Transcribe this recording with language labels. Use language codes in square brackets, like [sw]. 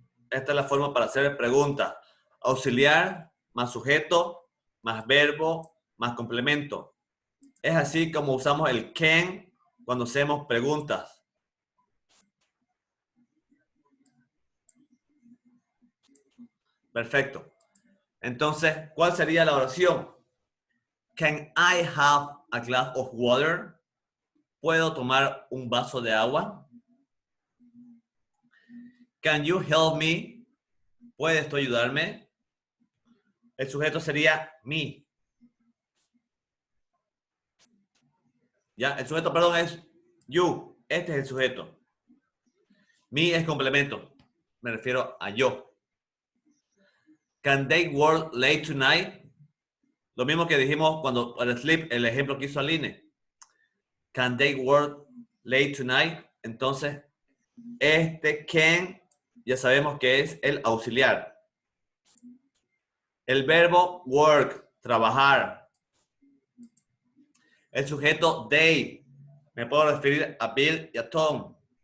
[es] Esta es la forma para hacer preguntas. Auxiliar, más sujeto, más verbo, más complemento. Es así como usamos el can cuando hacemos preguntas. Perfecto. Entonces, ¿cuál sería la oración? [en] Can I have a glass of water? [es] ¿Puedo tomar un vaso de agua? [en] Can you help me? [es] ¿Puedes tú ayudarme? El sujeto sería me. ¿Ya? El sujeto, perdón, es you. Este es el sujeto. Me es complemento. Me refiero a yo. [en] Can they work late tonight? [es] Lo mismo que dijimos cuando para sleep, el ejemplo que hizo Aline. [en] Can they work late tonight? [es] Entonces, este can ya sabemos que es el auxiliar. El verbo work, trabajar. El sujeto they. Me puedo referir a Bill y a Tom.